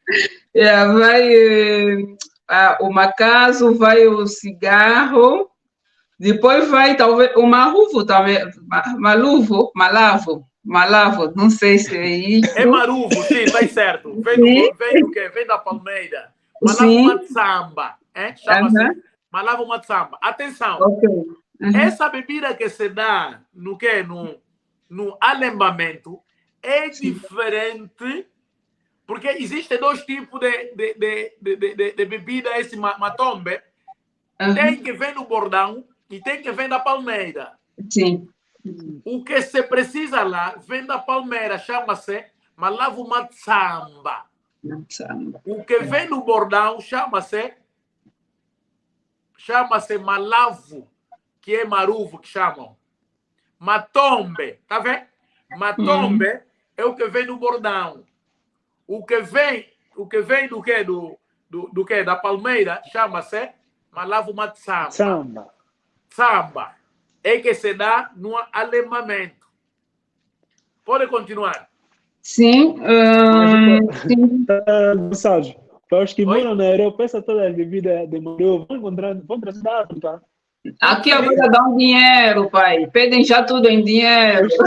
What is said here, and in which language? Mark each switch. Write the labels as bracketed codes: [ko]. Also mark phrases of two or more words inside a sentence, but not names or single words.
[pt] Vai o macaso, vai o cigarro, depois vai talvez o maruvo também, malavo, não sei se é isso. É maruvo, sim, tá certo. Vem do quê? Vem da palmeira. [kmb] Malavo matsamba, [pt] chama-se [kmb] malavo matsamba. [pt] Atenção. Okay. Essa bebida que se dá no quê? No alembamento é diferente, porque existem 2 tipos de bebida, esse matombe. Tem que vir no bordão e tem que vir da palmeira. Sim. O que se precisa lá vem da palmeira, chama-se [kmb] malavo matsamba. [pt] O que vem no bordão chama-se malavo, que é maruvo que chamam. Matombe, tá vendo? Matombe é o que vem no bordão. O que vem do quê? Do quê? Da palmeira chama-se [kmb] malavo matsamba. [pt] Samba. É que se dá no alembamento. Pode continuar. Sim. Mensagem. Para os que moram na Europa, essa toda a bebida de Maru vão trazer da África. Aqui agora dão dinheiro, pai. Pedem já tudo em dinheiro.